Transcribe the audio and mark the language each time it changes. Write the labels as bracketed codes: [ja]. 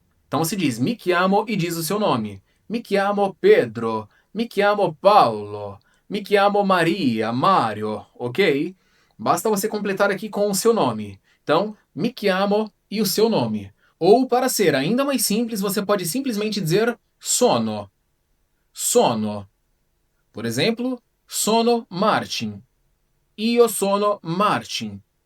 [pt] Então se diz [it] mi chiamo [pt] e diz o seu nome. [it] Mi chiamo Pedro. Mi chiamo Paulo. Mi chiamo Maria, Mário, ok? [pt] Basta você completar aqui com o seu nome. Então, [it] mi chiamo [pt] e o seu nome. Ou, para ser ainda mais simples, você pode simplesmente dizer [it] sono. Sono. [pt] Por exemplo, [it] sono Martin. Io sono Martin.